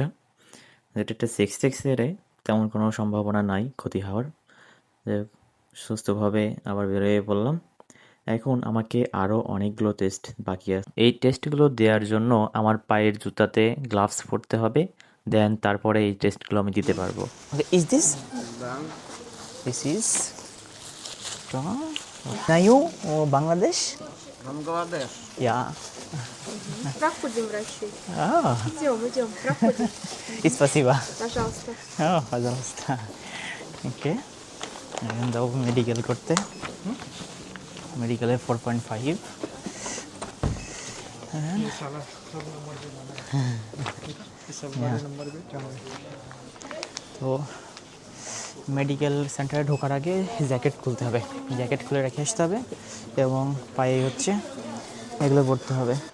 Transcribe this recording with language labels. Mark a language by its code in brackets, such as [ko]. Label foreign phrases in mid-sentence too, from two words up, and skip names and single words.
[bn] এটা একটা [en] chest X-ray, [bn] তেমন কোনো সম্ভাবনা নাই ক্ষতি হওয়ার। যাই হোক, সুস্থভাবে আবার বেরোয় পড়লাম। এখন আমাকে আরও অনেকগুলো টেস্ট বাকি আছে। এই টেস্টগুলো দেওয়ার জন্য আমার পায়ের জুতাতে গ্লাভস পরতে হবে, দেন তারপরে এই টেস্টগুলো আমি দিতে পারবো। [en] Is this this is nayu o Bangladesh [ru] Бангладеш. [en] ইয়া [ru] Проходим, врачи. Ah, Идем, проходим. спасибо. Пожалуйста. Oh, пожалуйста. [bn] ওকে, এখন যাবো মেডিকেল করতে। মেডিকেলে 4.5। তো মেডিকেল সেন্টারে ঢোকার আগে জ্যাকেট খুলতে হবে, জ্যাকেট খুলে রেখে আসতে হবে এবং পায়ে হচ্ছে এগুলো পরতে হবে।